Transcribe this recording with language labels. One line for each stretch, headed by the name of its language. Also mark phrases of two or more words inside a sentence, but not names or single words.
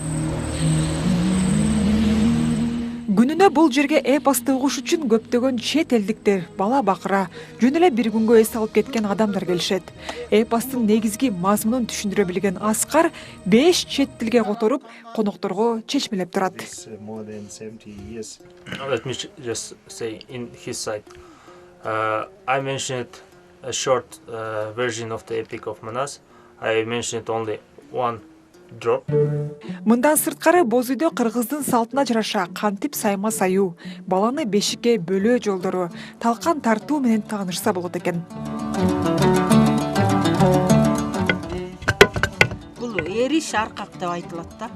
Kyrgyz: Күнүнө бул жерге эпосту угуш үчүн көптөгөн чет элдиктер, бала бакыра, жөн эле бир күнгө эс алып кеткен адамдар келишет. Эпостун негизги мазмунун түшүндүрө билген Аскар 5 чет тилге которуп, конокторго чечмелеп турат.
English: Let me just say in his side. I mentioned a short version of the Epic of Manas. I mentioned only one drop.
Kyrgyz: Мындан сырткары боз үйдө кыргыздын салтына жараша кантип сайма саюу, баланы бешикке бөлөө жолдору, талкан тартуу менен таанышса болот экен. Бул эриш аркак деп айтылат да.